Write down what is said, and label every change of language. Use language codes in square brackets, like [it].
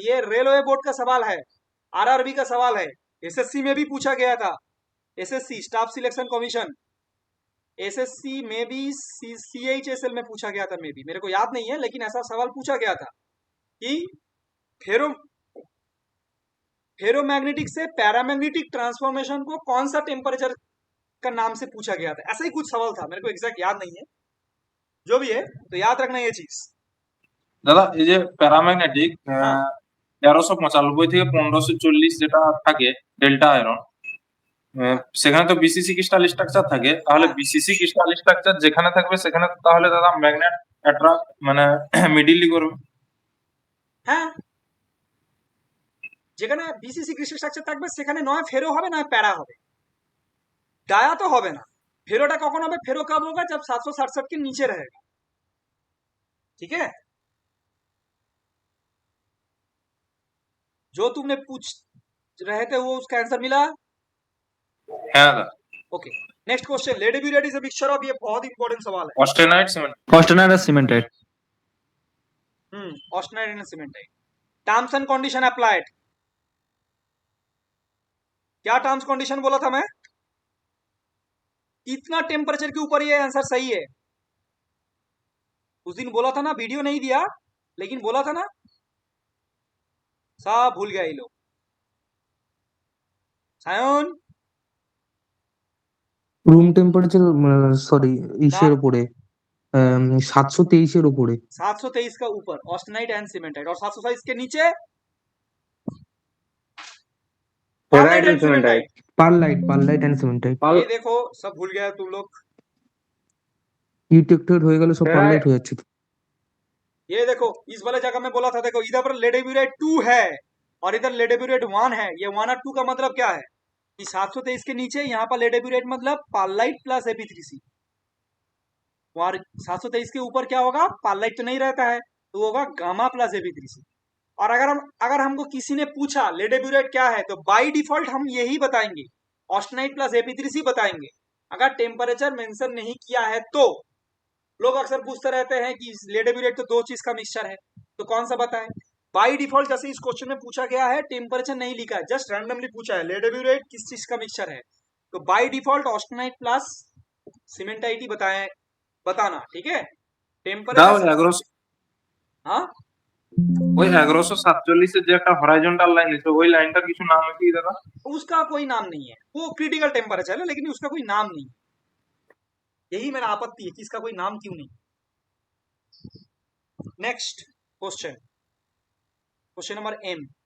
[hi] ये railway board का सवाल है, आरआरबी का सवाल है, एसएससी में भी पूछा गया था, SSC staff selection commission, SSC में भी सीएचएसएल में पूछा गया था, में भी मेरे को याद नहीं है, लेकिन ऐसा सवाल पूछा गया था कि फेरोमैग्नेटिक से पैरामैग्नेटिक ट्रांसफॉर्मेशन को कौन सा टेम्परेचर का नाम से पूछा गया था। ऐसा ही कुछ सवाल था, मेरे को एग्जैक्ट याद नहीं है, जो भी है तो याद रखना ये चीज। [bn] দাদা এই যে প্যারাম্যাগনেটিক 1395 থেকে 1540 যেটা থাকে ডেল্টা আয়রন, সেখানে তো বিসিসি ক্রিস্টাল স্ট্রাকচার থাকে, তাহলে বিসিসি ক্রিস্টাল স্ট্রাকচার যেখানে থাকবে সেখানে তাহলে দাদা ম্যাগনেট অ্যাট্রাক্ট মানে মিডিলি করবে। হ্যাঁ, যেখানে বিসিসি ক্রিস্টাল স্ট্রাকচার থাকবে সেখানে নয় ফেরো হবে নয় প্যারা হবে, [hi] डाया तो [bn] হবে না। [hi] फेरोटा कौन होगा? फेरो कब होगा? जब 767 के नीचे रहेगा। ठीक है, जो तुमने पूछ रहे थे वो उसका आंसर मिला। Okay, next question, [en] ledeburite is a mixture of, [hi] ये बहुत इंपॉर्टेंट सवाल है। ऑस्टेनाइट सीमेंट, ऑस्टेनाइट और cementite. Austenite and cementite. Terms and condition applied. क्या टर्म्स कंडीशन बोला था मैं? इतना टेम्परेचर के ऊपर ये आंसर सही है। उस दिन बोला था ना, वीडियो नहीं दिया लेकिन बोला था ना, सब भूल गया ये लोग। सायन [bn] রুম টেম্পারেচার সরি ইসের উপরে 723 এর উপরে [hi] 723 का ऊपर ऑस्टेनाइट एंड सीमेंटाइट, और 727 के नीचे पेराइट एंड सीमेंटाइट। [bn] Perlite and সিমেন্টাইট। [hi] ये देखो सब भूल गया तुम लोग। [bn] ইটেক্টেড হয়ে গেল, সব পারলাইট হয়ে যাচ্ছে। [hi] ये देखो इस वाले जगह में बोला था, देखो इधर पर लेडेब्यूरेट 2 है और इधर लेडेब्यूरेट 1 है। ये 1 और 2 का मतलब क्या है कि 723 के नीचे यहाँ पर लेडेब्यूरेट मतलब पार्लाइट प्लस Ap3C, और 723 के ऊपर क्या होगा? पार्लाइट तो नहीं रहता है, तो होगा गामा प्लस Ap3C। और अगर हमको किसी ने पूछा लेडेब्यूरेट क्या है, तो बाय डिफॉल्ट हम यही बताएंगे, ऑस्टेनाइट प्लस Ap3C बताएंगे। अगर टेम्परेचर मेंशन नहीं किया है तो लोग अक्सर पूछते रहते हैं कि लेडेब्यूरेट तो दो चीज का मिक्सचर है, तो कौन सा बताएं? बाई डिफॉल्ट जैसे इस क्वेश्चन में पूछा गया है, टेम्परेचर नहीं लिखा है, जस्ट रैंडमली पूछा है लेडेब्यूरेट किस चीज का मिक्सचर है, तो बाई डिफॉल्ट ऑस्टेनाइट प्लस सीमेंटाइटी बताना, ठीक है। [bn] দাও [hi] टेम्परेचर 1100 हाँ [bn] ওই 1147 এর যে একটা হরাইজন্টাল লাইন আছে ওই লাইনটার কিছু নাম আছে কি দাদা? [hi] उसका कोई नाम नहीं है, वो क्रिटिकल टेम्परेचर है लेकिन उसका कोई नाम नहीं है, यही मेरा आपत्ति है कि इसका कोई नाम क्यों नहीं। Next question, question number M.